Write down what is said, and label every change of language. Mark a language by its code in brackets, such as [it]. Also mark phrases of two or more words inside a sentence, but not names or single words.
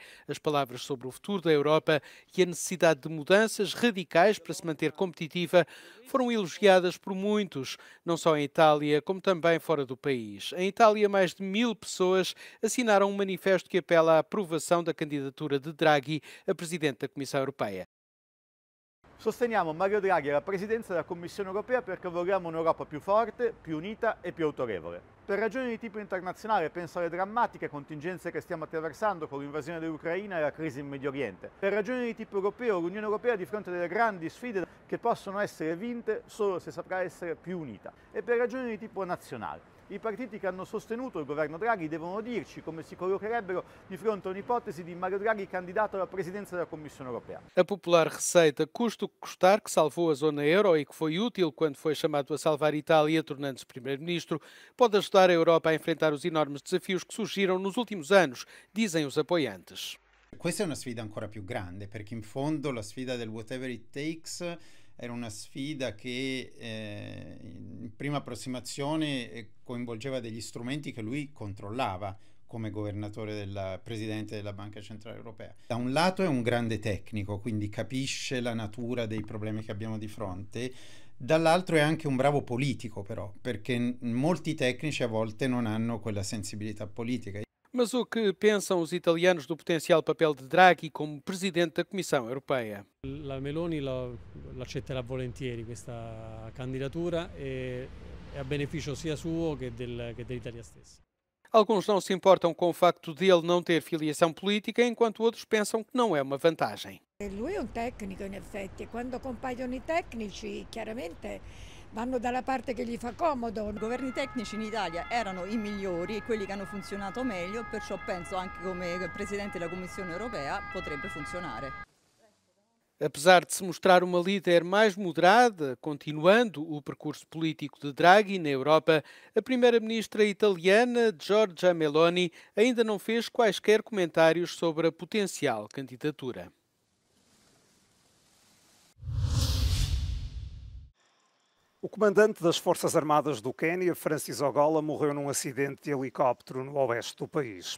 [pt] As palavras sobre o futuro da Europa e a necessidade de mudanças radicais para se manter competitiva foram elogiadas por muitos, não só em Itália, como também fora do país. Em Itália, mais de 1000 pessoas assinaram um manifesto que apela à aprovação da candidatura de Draghi a presidente da Comissão Europeia. [it] Sosteniamo Mario Draghi alla presidenza della Commissione Europea perché vogliamo un'Europa più forte, più unita e più autorevole. Per ragioni di tipo internazionale penso alle drammatiche contingenze che stiamo attraversando con l'invasione dell'Ucraina e la crisi in Medio Oriente. Per ragioni di tipo europeo, l'Unione Europea è di fronte a delle grandi sfide che possono essere vinte solo se saprà essere più unita. E per ragioni di tipo nazionale. I partiti che hanno sostenuto il governo Draghi devono dirci come si collocherebbero di fronte a un'ipotesi di Mario Draghi candidato alla presidenza della Commissione Europea. [pt] A popular receita custo o que custar, que salvou a zona euro e que foi útil quando foi chamado a salvar a Itália, tornando-se primeiro-ministro, pode ajudar a Europa a enfrentar os enormes desafios que surgiram nos últimos anos, dizem os apoiantes. [it] Questa è una sfida ancora più grande, perché in fondo la sfida del [en] whatever it takes [it] era una sfida che in prima approssimazione coinvolgeva degli strumenti che lui controllava come governatore del presidente della Banca Centrale Europea. Da un lato è un grande tecnico, quindi capisce la natura dei problemi che abbiamo di fronte, dall'altro è anche un bravo politico però, perché molti tecnici a volte non hanno quella sensibilità politica. [pt] Mas o que pensam os italianos do potencial papel de Draghi como presidente da Comissão Europeia? [it] La Meloni l'accetterà volentieri questa candidatura e a beneficio sia suo che dell'Italia stessa. [pt] Alguns não se importam com o facto de ele não ter filiação política, enquanto outros pensam que não é uma vantagem. [it] Lui è un tecnico in effetti e quando compaiono i tecnici chiaramente vanno dalla parte che gli fa comodo. I governi tecnici in Italia erano i migliori e quelli che hanno funzionato meglio, perciò penso anche come Presidente della Commissione Europea potrebbe funzionare. [pt] Apesar de se mostrar uma líder mais moderada, continuando o percurso político de Draghi na Europa, a primeira-ministra italiana Giorgia Meloni ainda não fez quaisquer comentários sobre a potencial candidatura. O comandante das Forças Armadas do Quênia, Francis Ogola, morreu num acidente de helicóptero no oeste do país.